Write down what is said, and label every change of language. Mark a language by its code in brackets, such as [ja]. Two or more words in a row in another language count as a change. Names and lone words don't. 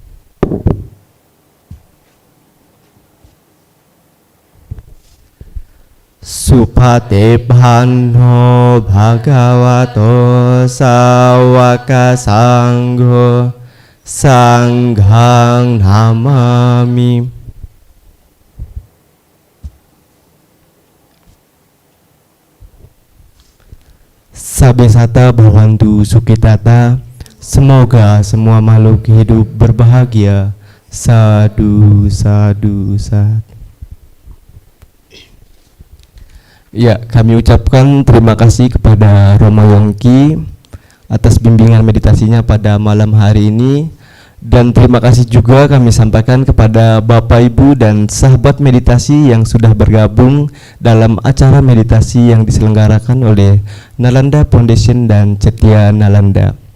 [pi] Supate panno bhagavato sawaka sangho sanghang namami. Sabesata bhavantu sukitata, [id] semoga semua makhluk hidup berbahagia. [pi] Sadu, sadu, sadu. [id] Ya, kami ucapkan terima kasih kepada Romo Yongki atas bimbingan meditasinya pada malam hari ini, dan terima kasih juga kami sampaikan kepada Bapak Ibu dan sahabat meditasi yang sudah bergabung dalam acara meditasi yang diselenggarakan oleh Nalanda Foundation dan Cetia Nalanda.